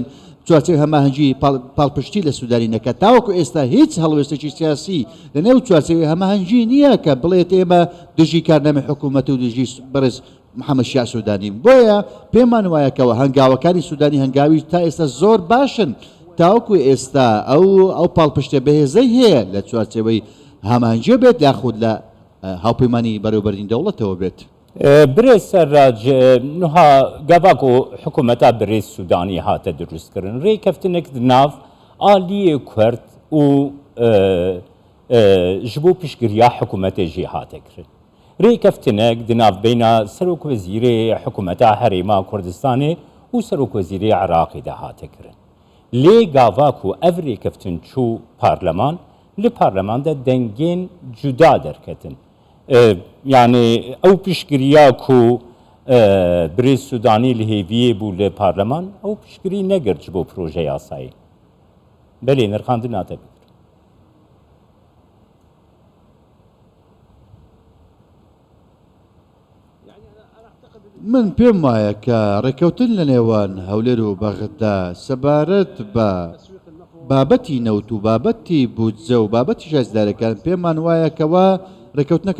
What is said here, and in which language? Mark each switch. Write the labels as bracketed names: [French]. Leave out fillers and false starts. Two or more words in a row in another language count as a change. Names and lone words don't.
[Central Kurdish] چوارچەوەی هەماهەنگی پاڵپشتی لە سوودانی نەکە تاوەکو ئێستا هیچ هەڵوێستێکی سیاسی لە نێو چوارچەوەی هەماهەنگی نییە کە بڵێت ئێمە دژی کارنامەی حکوومەت و دژی بەرز محەممەد شیا سوودانی بۆیە پێمان وایەکەوە هەنگاوەکانی سوودانی هەنگاوی تا ئێستا زۆر باشن تاوەکو ئێستا ئەو پاڵپشتە بەهێزەی هەیە لە چوارچەوەی هەماهەنگی بێت یاخود لە هاوپەیمانی بەڕێوەبەرین دەوڵەتەوە بێت [Kurdish] برێز سەرراج نوها گەڤاک و حکوومەتا برێز سوودانی هاتە دروستکردن ڕێکەفتنێک ناو ئالیە کورد و ji bo piştgiriya hikûmetê jî hate kirin. Rêkeftinek di navbeyna Serokvezîrê hikûmeta Herêma Kurdistanê û Serokvezîrê Iraqê de hate kirin. Lê gava ku ev rêkeftin çû parleman, li parleman de dengên cuda derketin. Yani ew piştgiriya ku Birêz Sudanî li hêviyê bû li parleman, ew piştgirî negir ji bo proje yasayî. Belê nirxandin hate bikir. [Central Kurdish] من پێم وایە کە ڕێکەوتن لە نێوان هەولێر و بەغدا سەبارەت بە بابەتی نەوت و بابەتی بودجە و بابەتی شازدارەکان پێمان وایە کەوا ڕێکەوتنەکە